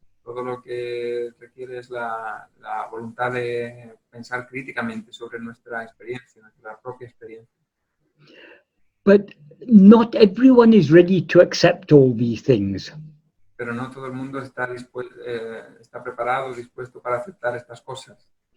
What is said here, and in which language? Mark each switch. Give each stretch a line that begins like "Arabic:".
Spanish: Todo lo que requiere es la voluntad de pensar críticamente sobre nuestra experiencia, nuestra propia experiencia.
English: But not everyone is ready to accept all these things.
Spanish: Pero no todo el mundo está preparado, dispuesto para aceptar estas cosas.